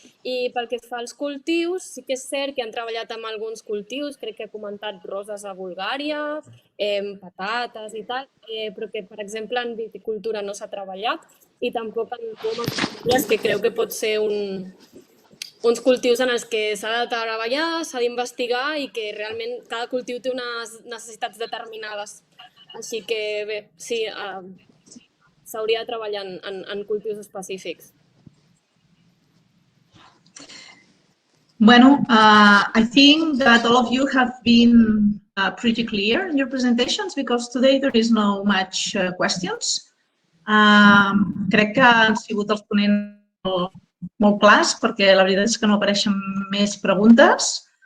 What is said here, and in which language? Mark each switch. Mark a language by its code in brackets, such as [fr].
[ca] I pel que fa als cultius, sí que és cert que han treballat amb alguns cultius, crec que he comentat roses a Bulgària, patates i tal, però que, per exemple, en viticultura no s'ha treballat i tampoc en pomes, que creu que pot ser uns cultius en els que s'ha de treballar, s'ha d'investigar i que realment cada cultiu té unes necessitats determinades. Així que bé, sí, s'hauria de treballar en cultius específics. [en] Bueno, I think that all of you have been pretty clear in your presentations because today there is no much questions. [ca] Crec que han sigut els ponents molt clars perquè la veritat és que no apareixen més preguntes.